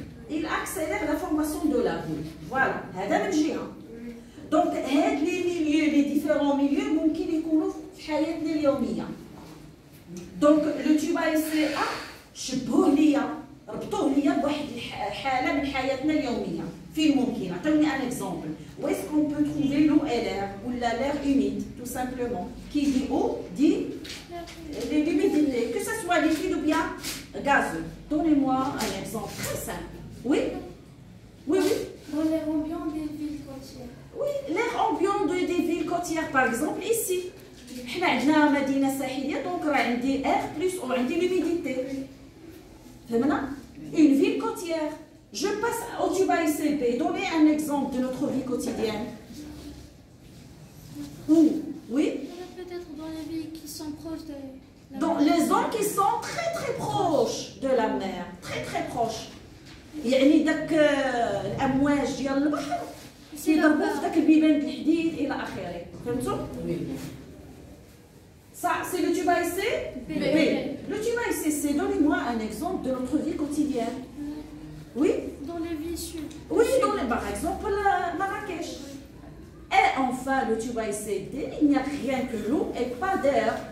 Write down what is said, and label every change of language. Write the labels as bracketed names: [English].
[French] Il accélère la formation de la boule. [Arabic] Voilà, هذا من جهة. Donc هاد لي ميليو لي ديفيرون ميليو ممكن يكونوا في حياتنا اليومية. [French] Donc le tube ASA [Arabic] شبهوه ليا ربطوه ليا بواحد الحالة من حياتنا اليومية. فين ممكن؟ عطوني ان اكزومبل. [French] Où est-ce qu'on peut trouver l'eau et l'air ou l'air humide tout simplement? Qui dit eau dit l'humidité, que ce soit liquide ou bien gazeux. Donnez-moi un exemple très simple. Oui? Oui, oui. Dans l'air ambiant des villes côtières. Oui, l'air ambiant des villes côtières par exemple ici. [Arabic] حنا عندنا مدينة ساحلية donc راه عندي [French] air plus ou [Arabic] عندي l'humidité. فهمنا؟ [French] Une ville côtière. Je passe au tube AICP. Donnez un exemple de notre vie quotidienne. Où? Oui? Peut-être dans les villes qui sont proches de la Dans les zones qui sont très très proches de la mer. Très très proches. [Arabic] يعني داك الأمواج ديال البحر كيضربوا في داك البيبان الحديد إلى آخره. فهمتوا؟ [French] Ça, c'est le tube AIC B. Le tube AICC, donnez-moi un exemple de notre vie quotidienne. Oui? Dans les villes sud. Oui, par exemple Marrakech. Et enfin, le tube AICD, il n'y a rien que l'eau et pas d'air.